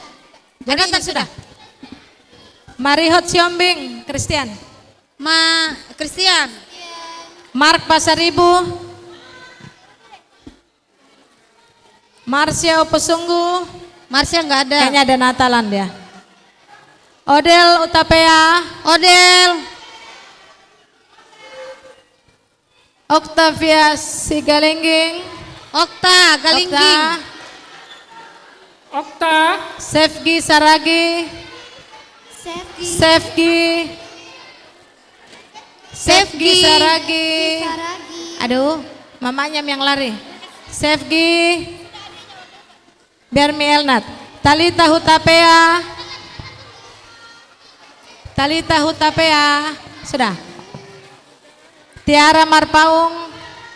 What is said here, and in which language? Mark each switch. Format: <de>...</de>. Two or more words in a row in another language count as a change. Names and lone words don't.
<id>Jonathan sudah. Marihot Siombing, Christian. Christian. Mark Pasaribu. Marsha Opesunggu. Marsha nggak ada. Kayaknya ada Natalan dia. Odel Utapea. Odel. Octavia Sigalengging. Okta Galingging. Okta. Sefgi Saragi. Sefgi Saragi. Aduh, mamanya yang lari. Sefgi Bermi Elnat. Talita Hutapea. Sudah. Tiara Marpaung.</id>